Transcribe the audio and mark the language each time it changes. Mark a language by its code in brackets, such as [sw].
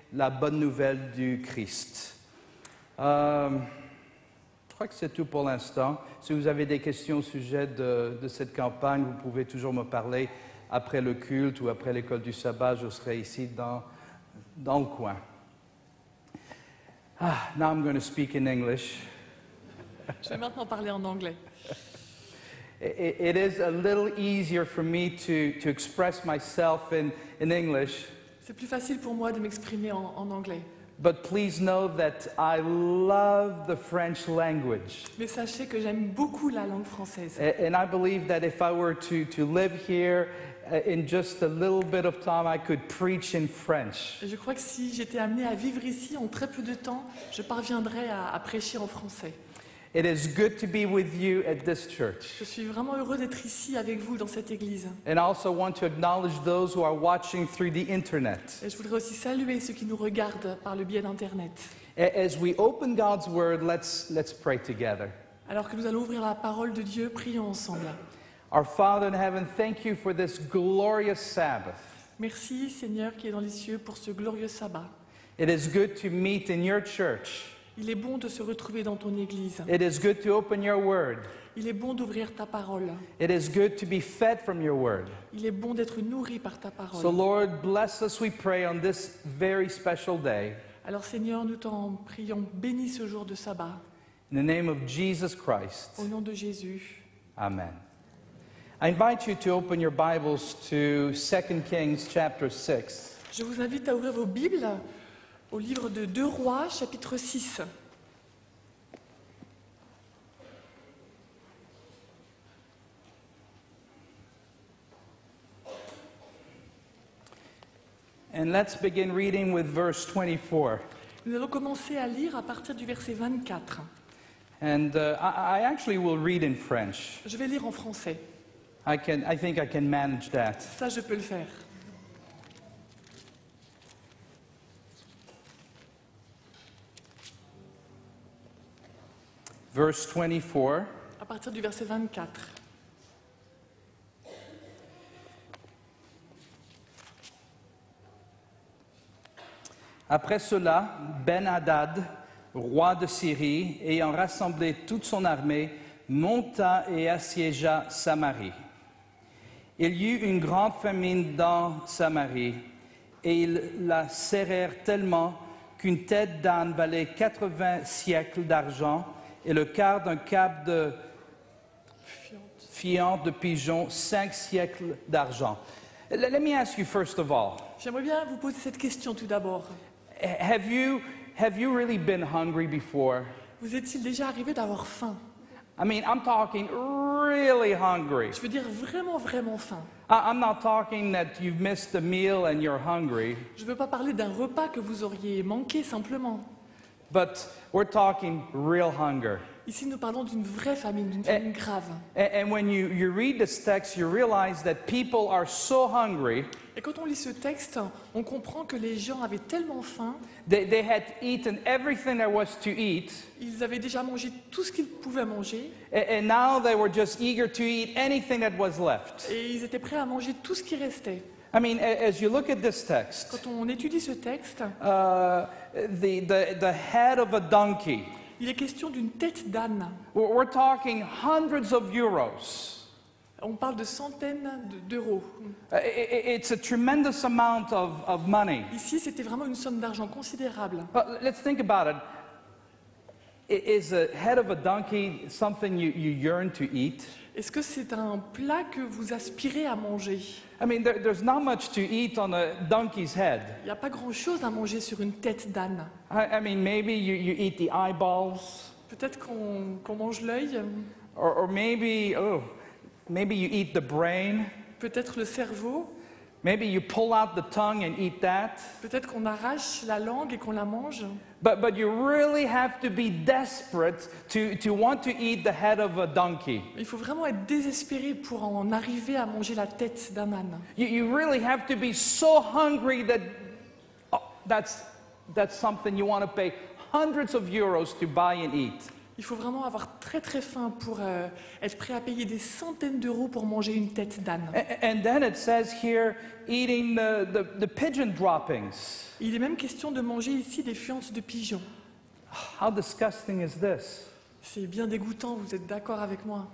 [fr] la bonne nouvelle du Christ. Je crois que c'est tout pour l'instant. Si vous avez des questions au sujet de cette campagne, vous pouvez toujours me parler après le culte ou après l'école du sabbat. Je serai ici dans le coin. [en] Now I'm going to speak in English. [fr] Je vais maintenant parler en anglais. [en] It is a little easier for me to express myself in English, [fr] C'est plus facile pour moi de m'exprimer en anglais. [en] but please know that I love the French language. [fr] Mais sachez que j'aime beaucoup la langue française. [en] And I believe that if I were to live here in just a little bit of time, I could preach in French. [fr] Et je crois que si j'étais amenée à vivre ici en très peu de temps, je parviendrais à prêcher en français. [en] It is good to be with you at this church. [fr] Je suis vraiment heureux d'être ici avec vous dans cette église. [en] And I also want to acknowledge those who are watching through the internet. [fr] Et je voudrais aussi saluer ceux qui nous regardent par le biais d'Internet. [en] As we open God's word, let's pray together. [fr] Alors que nous allons ouvrir la parole de Dieu, prions ensemble. [en] Our Father in heaven, thank you for this glorious Sabbath. [fr] Merci Seigneur qui est dans les cieux pour ce glorieux sabbat. [en] It is good to meet in your church. [fr] Il est bon de se retrouver dans ton église. [en] It is good to open your word. [fr] Il est bon d'ouvrir ta parole. [en] It is good to be fed from your word. [fr] Il est bon d'être nourri par ta So parole. [en] Lord, bless us, we pray, on this very special day. [fr] Alors Seigneur, nous t'en prions, bénis ce jour de sabbat. [en] In the name of Jesus Christ. [fr] Au nom de Jésus. Amen. [en] I invite you to open your Bibles to 2 Kings chapter 6. [fr] Je vous invite à ouvrir vos Bibles au livre de 2 Rois, chapitre 6. [en] And let's begin reading with verse 24. [fr] Nous allons commencer à lire à partir du verset 24. [en] And I actually will read in French. [fr] Je vais lire en français. [en] I think I can manage that. [fr] Ça, je peux le faire. [en] Verse 24. [fr] À partir du verset 24. Après cela, Ben-Hadad, roi de Syrie, ayant rassemblé toute son armée, monta et assiégea Samarie. Il y eut une grande famine dans Samarie, et ils la serrèrent tellement qu'une tête d'âne valait 80 siècles d'argent, et le quart d'un cap de fiente de pigeon, 5 siècles d'argent. [en] Let me ask you first of all, [fr] J'aimerais bien vous poser cette question tout d'abord. [en] have you really been hungry before? [fr] Vous est-il déjà arrivé d'avoir faim? [en] I mean, I'm talking really hungry. [fr] Je veux dire vraiment, vraiment faim. [en] I'm not talking that you've missed a meal and you're hungry, [fr] Je ne veux pas parler d'un repas que vous auriez manqué simplement. [en] but we're talking real hunger. [fr] Ici, nous parlons d'une vraie famine, d'une famine grave. [en] And when you read this text, you realize that people are so hungry, [fr] Et quand on lit ce texte, on comprend que les gens avaient tellement faim, [en] they had eaten everything there was to eat, [fr] ils avaient déjà mangé tout ce qu'ils pouvaient manger, [en] and now they were just eager to eat anything that was left. [fr] et ils étaient prêts à manger tout ce qui restait. [en] I mean, as you look at this text, [fr] Quand on étudie ce texte, [en] the head of a donkey, [fr] il est question d'une tête d'âne. [en] we're talking hundreds of euros. [fr] On parle de centaines d'euros. [en] It's a tremendous amount of money. [fr] Ici, c'était vraiment une somme d'argent considérable. [en] But let's think about it. Is a head of a donkey something you yearn to eat? [fr] Est-ce que c'est un plat que vous aspirez à manger? [en] I mean, there's not much to eat on a donkey's head. [fr] Il n'y a pas grand-chose à manger sur une tête d'âne. [en] I mean, maybe you eat the eyeballs, [fr] Peut-être qu'on mange l'œil, [en] or maybe you eat the brain. [fr] peut-être le cerveau, [en] Maybe you pull out the tongue and eat that. [fr] peut-être qu'on arrache la langue et qu'on la mange. [en] But you really have to be desperate to want to eat the head of a donkey. [fr] Il faut vraiment être désespéré pour en arriver à manger la tête d'un âne. [en] You really have to be so hungry that that's something you want to pay hundreds of euros to buy and eat. [fr] Il faut vraiment avoir très très faim pour être prêt à payer des centaines d'euros pour manger une tête d'âne. [en] And then it says here, eating the pigeon droppings. [fr] Il est même question de manger ici des fientes de pigeons. [en] How disgusting is this? [fr] C'est bien dégoûtant, vous êtes d'accord avec moi?